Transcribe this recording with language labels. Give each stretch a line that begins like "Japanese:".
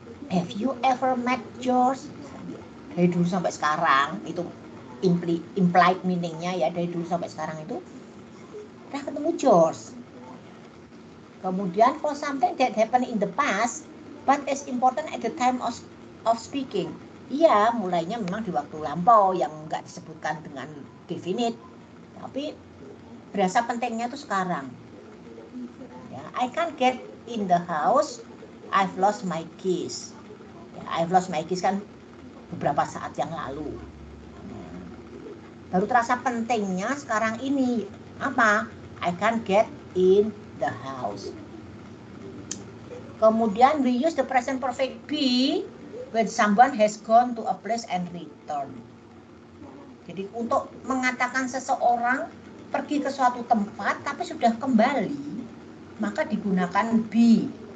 English: Have you ever met George?
Indonesian: Dari dulu sampai sekarang itu implied meaningnya ya, dari dulu sampai sekarang itu udah ketemu George. Kemudian
English: for something that happened in the past but is important at the time of speaking.
Indonesian: Iya, mulainya memang di waktu lampau yang nggak disebutkan dengan definite, tapi berasa pentingnya itu sekarang. Ya,
English: I can't get in the house. I've lost my keys. Ya, I've lost my keys
Indonesian: kan beberapa saat yang lalu. Baru terasa pentingnya sekarang ini. Apa?
English: I can't get in the house.
Indonesian: Kemudian
English: we use the present perfect be when someone has gone to a place and return.
Indonesian: Jadi untuk mengatakan seseorang pergi ke suatu tempat tapi sudah kembali, maka digunakan be.